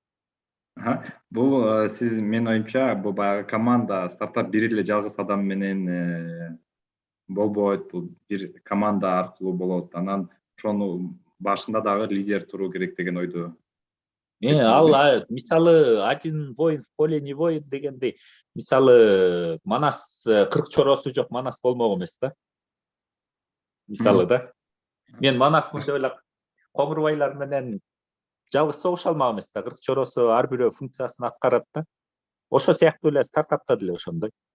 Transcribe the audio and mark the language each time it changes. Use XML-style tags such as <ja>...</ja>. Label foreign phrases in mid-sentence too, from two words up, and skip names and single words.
<ky>Бул сиз, менин оюмча, бул баягы команда, стартап бир эле жалгыз адам менен болбойт, бул бир команда аркылуу болот. Анан ошону башында дагы лидер туруу керек деген ойду. Ал мисалы</ky> <ru>один воин в поле не воин</ru> <ky>дегендей, мисалы Манас 40 чороосу жок Манас болмок эмес да. Мисалы да. Мен Манасмын деп эле Коңурбайлар менен жалгыз согуша алмак эмес да. 40 чороосу ар бирөө функциясын аткарат да. Ошо сыяктуу эле стартапта деле ошондой.</ky>